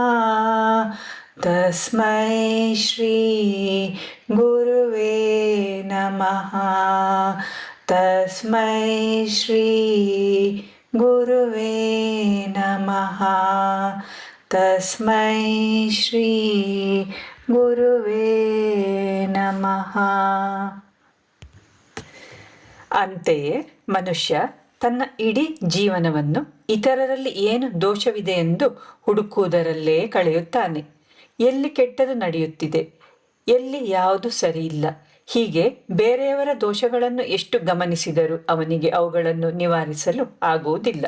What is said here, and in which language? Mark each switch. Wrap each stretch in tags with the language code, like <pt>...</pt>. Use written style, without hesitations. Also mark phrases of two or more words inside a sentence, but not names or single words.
<sa>ತಸ್ಮೈ ಶ್ರೀ ಗುರುವೇ ನಮಃ. ತಸ್ಮೈ ಶ್ರೀ ಗುರುವೇ ನಮಃ. ತಸ್ಮೈ ಶ್ರೀ ಗುರುವೇ ನಮಃ.</sa> <kn>ಅಂತೆಯೇ ಮನುಷ್ಯ ತನ್ನ ಇಡೀ ಜೀವನವನ್ನು ಇತರರಲ್ಲಿ ಏನು ದೋಷವಿದೆ ಎಂದು ಹುಡುಕುವುದರಲ್ಲೇ ಕಳೆಯುತ್ತಾನೆ. ಎಲ್ಲಿ ಕೆಟ್ಟದು ನಡೆಯುತ್ತಿದೆ, ಎಲ್ಲಿ ಯಾವುದು ಸರಿಯಿಲ್ಲ, ಹೀಗೆ ಬೇರೆಯವರ ದೋಷಗಳನ್ನು ಎಷ್ಟು ಗಮನಿಸಿದರೂ ಅವನಿಗೆ ಅವುಗಳನ್ನು ನಿವಾರಿಸಲು ಆಗುವುದಿಲ್ಲ.</kn>